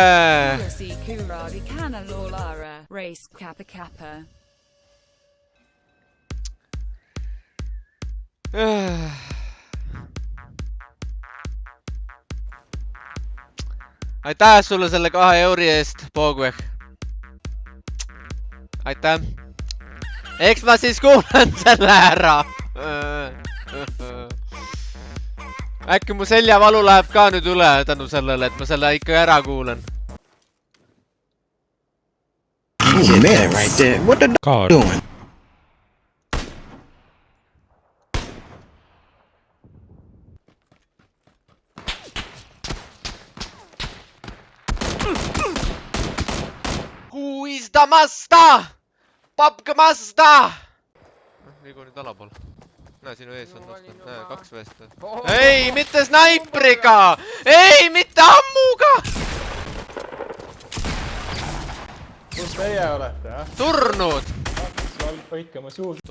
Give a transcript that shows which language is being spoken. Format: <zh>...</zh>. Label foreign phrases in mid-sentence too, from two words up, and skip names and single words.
<et>Aitäh sulle selle 2 euri eest, Poogve. Aitäh. Eks ma siis kuulan selle ära. Äkki mu seljavalu läheb ka nüüd üle tänu sellele, et ma selle ikka ära kuulan.</et> <en>Easy man right there. What the dog doing? Who is the master? Papka master!</en> <et>Liigu nüüd alapool. Näe, sinu ees on vastu. Näe, 2 vest. Ei, mitte snaipriga! Ei, mitte ammuga! Kus teie olete, jah? Surnud! Hakkas põikama suult.</et>